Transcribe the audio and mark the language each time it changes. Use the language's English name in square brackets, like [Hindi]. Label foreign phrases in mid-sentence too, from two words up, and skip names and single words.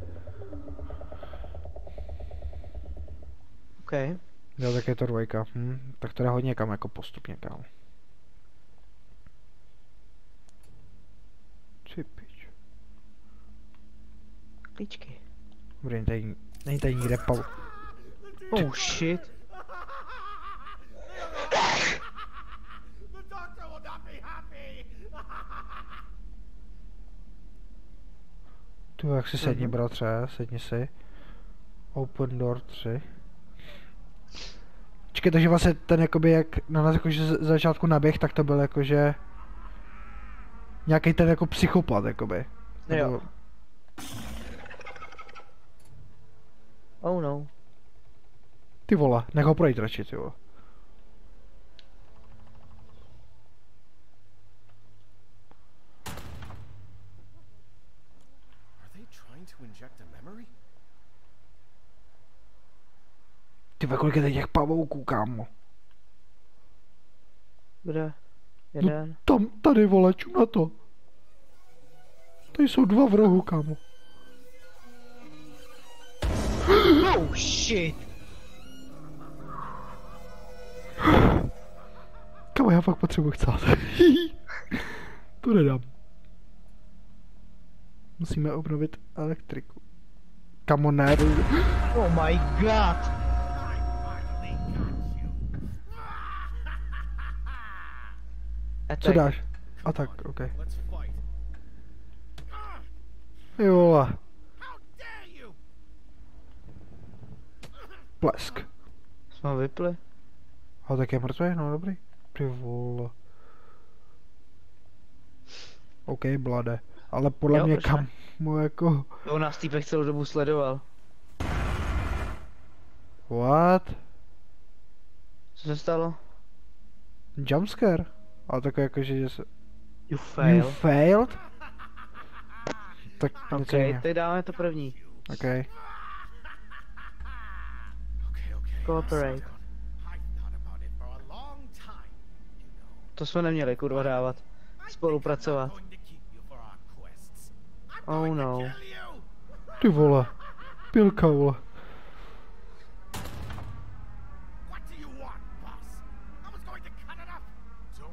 [Czech] OK. Jo, tak je to dvojka. Tak to jde hodně kam jako postupně, kámo. Ty pič. Klíčky. Dobrý, není tady nikde pau. [English] Oh shit. The doctor will not be happy. [Czech] Tu jak si sedni, bratře, sedni si. [English] Open door 3. [Czech] Počkej, takže vlastně ten jakoby jak na nás jakože z začátku naběh, tak to byl jakože... Nějaký ten jako psychopat, jakoby. [English] Jo. Oh no. [Czech] Ty vole, nech ho projít radši, ty vole. [English] Are they trying to inject a memory? [Czech] Ty vole, kolik je tady těch pavouků, kámo. Kde? Jeden. Tam, tady vole, čum na to. Tady jsou dva v rohu, kámo. [English] Oh shit. [Czech] Kámo, já fakt potřebuji chcát. To nedám. Musíme obnovit elektriku. Kámo, ne. [English] Oh my god. [Czech] Co dáš? A tak, ok. [English] Let's fight. [Czech] Jo, vole. [English] How dare you? [Czech] Blesk. Jsme ho vypli. A tak je mrtvý, no dobrý. Ty vole. OK, blade. Ale podle Jo, mě proč kam mu jako... To nás týpek celou dobu sledoval. [English] What? [Czech] Co se stalo? Jumpscare? Ale tak jakože se... [English] You fail. You failed? [Czech] Tak OK, něco jiného. teď dáme to první. [English] OK. Okay. Cooperate. I've thought about it for a long time. You know. [Czech] To jsme neměli kurva dávat. Spolupracovat. [English] I'm going to keep you for our quests. I'm Oh going no. to kill you. [Czech] Ty vole. Pilka, vole. [English] What do you want, boss? I was going to cut it up.